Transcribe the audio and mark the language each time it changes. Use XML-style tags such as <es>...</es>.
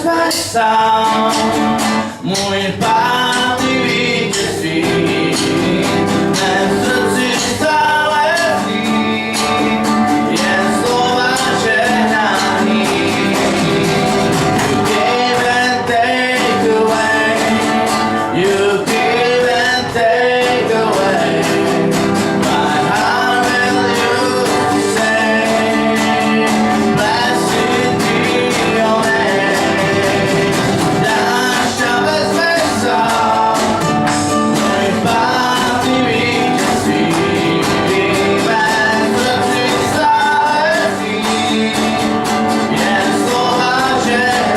<cs>sám, můj Pán i vítězství, mé srdci stále zní, jen slova žehnání.</cs> <en>You give and take away, you give and take away, my heart will you say, blessed be your name.</en> <cs>Dáš a vezme sám, můj Pán i vítězství, mé srdci stále zní, jen slova žehnání.</cs>